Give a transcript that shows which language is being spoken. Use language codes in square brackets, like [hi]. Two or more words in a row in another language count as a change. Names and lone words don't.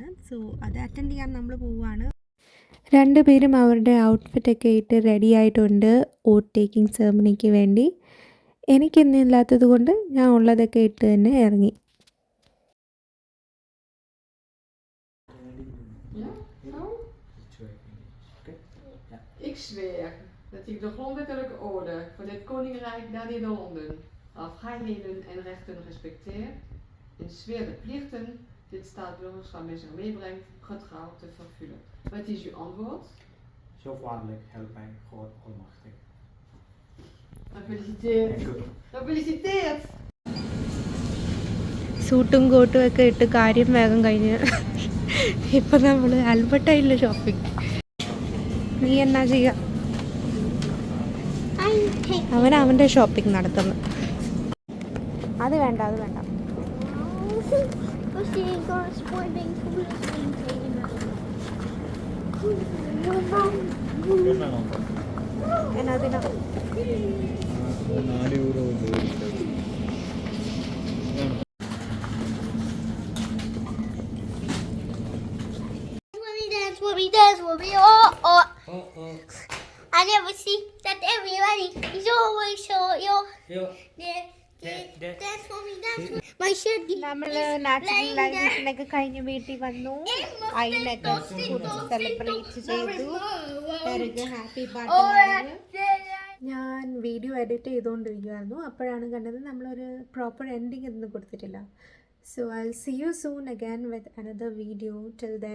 [ml] സോ അത് അറ്റൻഡ് ചെയ്യാൻ നമ്മൾ പോവുകയാണ്. 2 പേരും അവരുടെ ഔട്ട്ഫിറ്റൊക്കെ ഇട്ട് റെഡി ആയിട്ടുണ്ട് [en] oath taking ceremony [ml] വേണ്ടി. എനിക്കിന്നില്ലാത്തത് കൊണ്ട് ഞാൻ ഉള്ളതൊക്കെ ഇട്ട് തന്നെ ഇറങ്ങി. [nl] Okay? Ja. Ik zweer dat ik de grondwettelijke orde van dit koninkrijk der Nederlanden, haar vrijheden en rechten respecteer en zweer de plichten dit staatsburgerschap met zich meebrengt, getrouw te vervullen. Wat is uw antwoord? Zo vaderlijk helpt mij God Almachtig. Gefeliciteerd. Gefeliciteerd. [ml] സൂട്ടും കോട്ടും ഒക്കെ ഇട്ട് കാര്യം വേഗം കഴിഞ്ഞ് ഇപ്പം നമ്മൾ ആൽബർട്ടൈനിലെ ഷോപ്പിംഗ്. നീ എന്നാ ചെയ്യുക? അവൻ അവൻ്റെ ഷോപ്പിംഗ് നടത്തുന്നു. അത് വേണ്ട, അത് വേണ്ട. എന്നതിനാ [en] I never see that everybody is always so dance for me, dance for me. My shirt. [ml] നമ്മൾ [en] natural life [ml] കഴിഞ്ഞ് വീട്ടിൽ വന്നു. അതിനൊക്കെ സെലിബ്രേറ്റ് ചെയ്തു. [en] happy party. [ml] ഞാൻ [en] video edit [ml] ചെയ്തുകൊണ്ടിരിക്കുമായിരുന്നു. അപ്പോഴാണ് കണ്ടത് നമ്മളൊരു [en] proper ending [ml] ഒന്നും കൊടുത്തിട്ടില്ല. [en] so I will see you soon again with another video.